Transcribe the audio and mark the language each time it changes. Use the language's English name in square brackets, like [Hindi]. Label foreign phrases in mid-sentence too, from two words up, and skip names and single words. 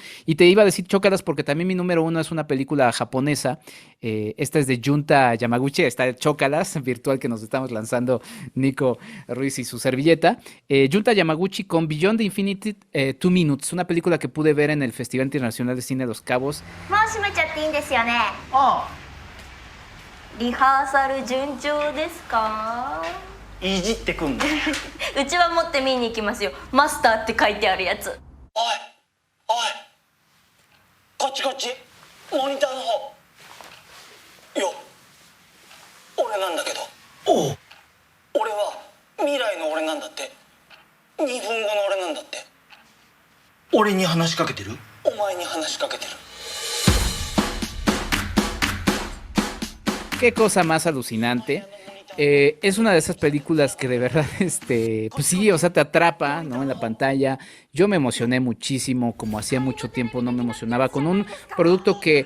[Spanish] Y te iba a decir Chócalas porque también mi número uno es una película japonesa, esta es de Junta Yamaguchi, está el Chócalas virtual que nos estamos lanzando Nico Ruiz y su servilleta. Junta Yamaguchi con Beyond the Infinity 2 Minutes, una película que pude ver en el Festival Internacional de Cine de Los Cabos. [Japanese] もう閉めちゃっていいんですよね。ああ。リハーサル順調ですか？いじってくんの。うちは持って見に行きますよ。マスターって書いてあるやつ。おいおい、こっちこっち、モニターの方。よ、俺なんだけど。おう。俺は未来の俺なんだって。2分後の俺なんだって。俺に話しかけてる？お前に話しかけてる。 [Spanish] Qué cosa más alucinante. Es una de esas películas que de verdad, pues sí, o sea, te atrapa, ¿no? En la pantalla. Yo me emocioné muchísimo, como hacía mucho tiempo no me emocionaba, con un producto que...